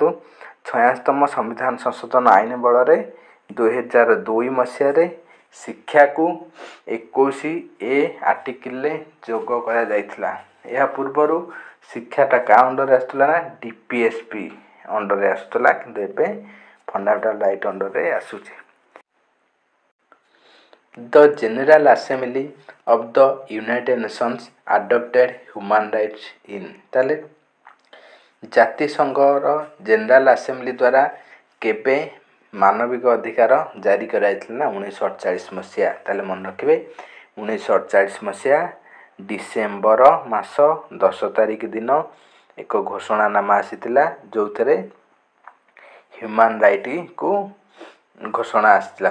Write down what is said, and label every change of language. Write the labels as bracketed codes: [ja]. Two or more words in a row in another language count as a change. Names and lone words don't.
[or] 86ତମ ସମ୍ବିଧାନ ସଂଶୋଧନ ଆଇନ ବଳରେ 2002 ମସିହାରେ ଶିକ୍ଷାକୁ 21A ଆର୍ଟିକିଲରେ ଯୋଗ କରାଯାଇଥିଲା। ଏହା ପୂର୍ବରୁ ଶିକ୍ଷାଟା କାହା ଅଣ୍ଡରରେ ଆସୁଥିଲା ନା DPSP ଅଣ୍ଡରରେ ଆସୁଥିଲା, କିନ୍ତୁ ଏବେ [en] fundamental right [or] ଅଣ୍ଡରରେ ଆସୁଛି। [en] The General Assembly of the United Nations adopted human rights in [or] ତାହେଲେ ଜାତିସଂଘର ଜେନେରାଲ ଆସେମ୍ବଲି ଦ୍ୱାରା କେବେ ମାନବିକ ଅଧିକାର ଜାରି କରାଯାଇଥିଲା ନା 1948 ମସିହା। ତାହେଲେ ମନେ ରଖିବେ 1948 ମସିହା ଡିସେମ୍ବର ମାସ 10 ତାରିଖ ଦିନ ଏକ ଘୋଷଣାନାମା ଆସିଥିଲା, ଯେଉଁଥିରେ [en] human rightକୁ [or] ଘୋଷଣା ଆସିଥିଲା।